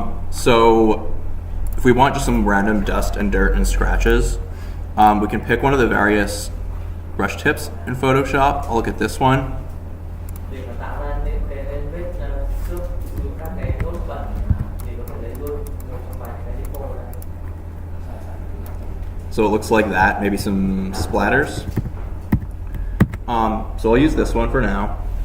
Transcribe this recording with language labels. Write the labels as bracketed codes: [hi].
[en] So if we want just some random dust and dirt and scratches, we can pick one of the various brush tips in Photoshop. I'll look at this one. [vi] Để mà tạo ra những cái vết xước từ các cái nốt bẩn thì có thể lấy luôn một trong vài cái default này. [en] So it looks like that, maybe some splatters. So I'll use this one for now.